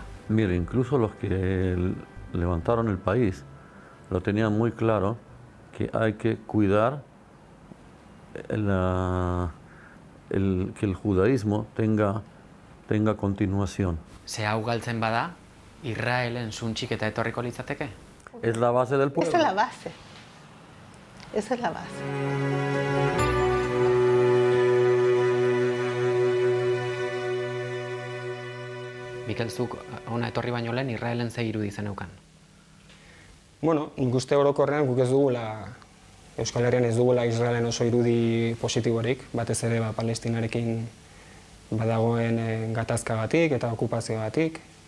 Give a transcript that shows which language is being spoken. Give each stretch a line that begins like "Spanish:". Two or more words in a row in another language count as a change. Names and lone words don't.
Spanish: Mire, incluso los que levantaron el país lo tenían muy claro que hay que cuidar que el judaísmo tenga continuación.
Basque: Ze hau galtzen bada, Israelen suntxik eta etorriko litzateke?
Spanish: Es la base del pueblo. Esa es la base. Esa es la base.
Basque: Mikel, zuk hona etorri baino lehen Israelen ze irudi zeneukan? Bueno, nik uste orokorrean guk ez dugula, Euskal Herrian ez dugula Israelen oso irudi positiborik, batez ere Palestinarekin badagoen gatazkagatik eta okupazioagatik.